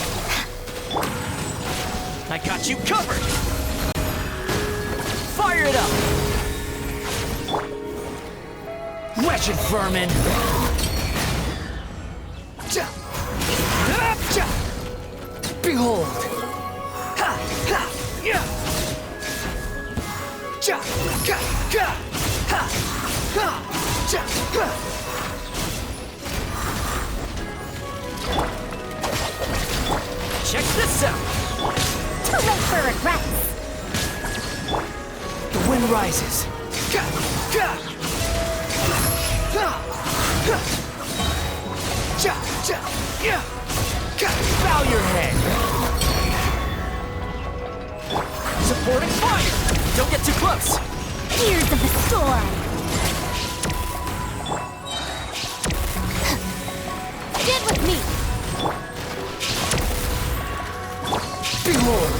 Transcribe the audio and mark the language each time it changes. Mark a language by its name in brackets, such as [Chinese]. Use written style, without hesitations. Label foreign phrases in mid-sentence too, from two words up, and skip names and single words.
[English] I got you covered! Fire it up! Wretched vermin! Behold! Ha! Ha! Yeah! Cha! Ka! Ka! Ha! Ha! Cha! Ha! Check this out! Too late for regrets! The wind rises. Ka! Ka! Ha! Ha! Cha! Cha! Yeah! Ka! Bow your head! Supporting fire! Don't get too close! Tears of the storm! Get with me! Behold!